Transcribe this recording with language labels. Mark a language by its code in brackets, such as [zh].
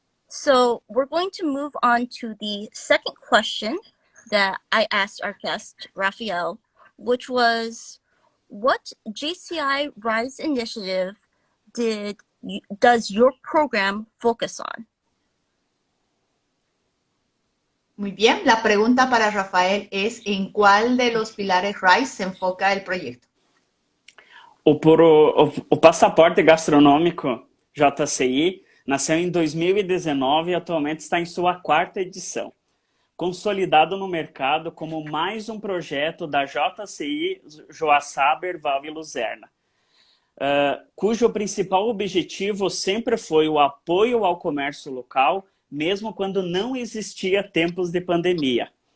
[en] So we're going to move on to the second question that I asked our guest, Rafael, which was, what JCI RISE initiative does your program focus on? [es] Muy bien, la pregunta para Rafael es, ¿en cuál de los pilares RISE se enfoca el proyecto? [pt] O Passaporte Gastronômico JCI nasceu em 2019 e atualmente está em sua quarta edição, consolidado no mercado como mais um projeto da JCI Joaçaba, Herval e Luzerna, cujo principal objetivo sempre foi o apoio ao comércio local, mesmo quando não existia tempos de pandemia.